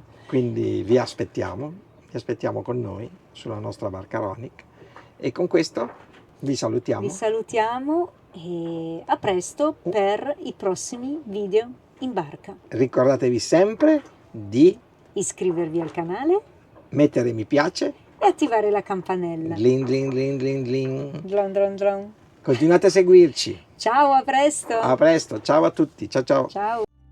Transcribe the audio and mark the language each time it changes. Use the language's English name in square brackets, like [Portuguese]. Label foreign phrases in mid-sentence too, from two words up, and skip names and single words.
[Italian] quindi vi aspettiamo con noi sulla nostra barca Ronic e con questo vi salutiamo. Vi salutiamo e a presto per i prossimi video in barca. Ricordatevi sempre di Iscrivervi al canale mettere mi piace, e attivare la campanella. glin glin glin glin glin. Dron, dron, dron. Continuate a seguirci. Ciao, a presto! A presto, ciao a tutti, ciao ciao. Ciao!